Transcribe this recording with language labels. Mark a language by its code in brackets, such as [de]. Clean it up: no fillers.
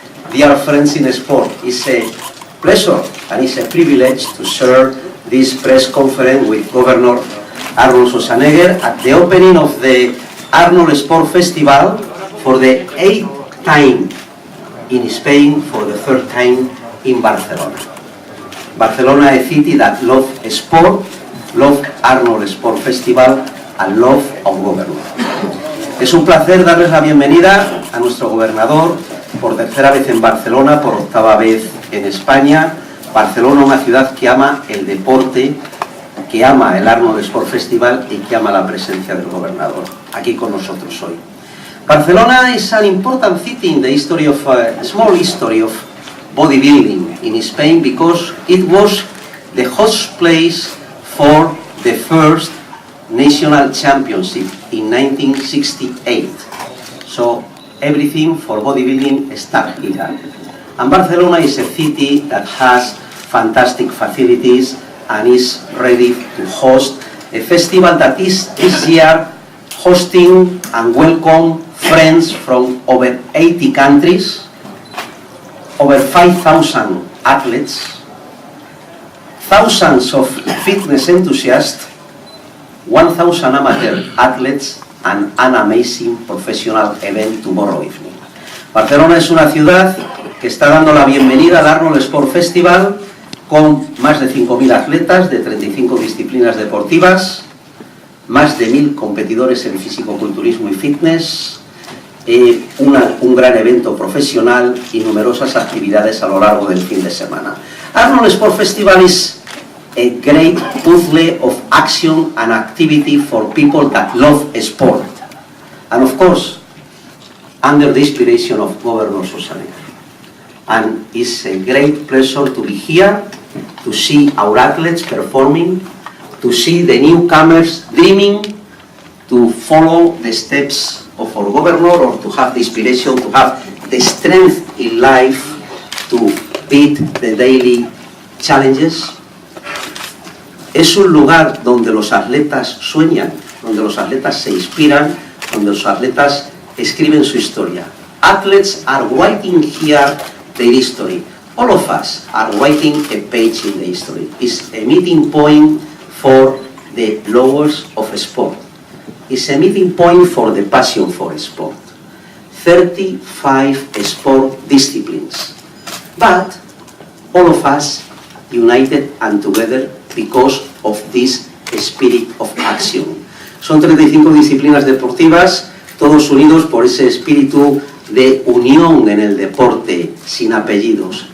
[en] Dear friends in sport, it's a pleasure and it's a privilege to share this press conference with Governor Arnold Schwarzenegger at the opening of the Arnold Sport Festival for the 8th time in Spain, for the 3rd time in Barcelona. Barcelona, a city that loves sport, loves Arnold Sport Festival and love of governor. [es] Es un placer darles la bienvenida a nuestro gobernador por 3ª vez en Barcelona, por 8ª vez en España. Barcelona, una ciudad que ama el deporte, que ama el Arnold Sport Festival y que ama la presencia del gobernador aquí con nosotros hoy. [en] Barcelona is an important city in the history of a small history of bodybuilding in Spain, because it was the host place for the first national championship in 1968. So everything for bodybuilding started here. And Barcelona is a city that has fantastic facilities and is ready to host a festival that is this year hosting and welcome friends from over 80 countries, over 5,000 athletes, thousands of fitness enthusiasts, 1,000 amateur athletes, and an amazing professional event tomorrow evening. [es] Barcelona es una ciudad que está dando la bienvenida al Arnold Sport Festival con más de 5.000 atletas de 35 disciplinas deportivas, más de 1.000 competidores en fisicoculturismo y fitness, un gran evento profesional y numerosas actividades a lo largo del fin de semana. [en] Arnold Sport Festival is a great puzzle of action and activity for people that love sport. And of course, under the inspiration of Governor Schwarzenegger. And it's a great pleasure to be here, to see our athletes performing, to see the newcomers dreaming to follow the steps of our governor, or to have the inspiration, to have the strength in life to beat the daily challenges. [es] Es un lugar donde los atletas sueñan, donde los atletas se inspiran, donde los atletas escriben su historia. [en] Athletes are writing here their history. All of us are writing a page in the history. It's a meeting point for the lovers of sport. It's a meeting point for the passion for sport. 35 sport disciplines. But all of us united and together because of this spirit of action. [es] Son 35 disciplinas deportivas, todos unidos por ese espíritu de unión en el deporte, sin apellidos.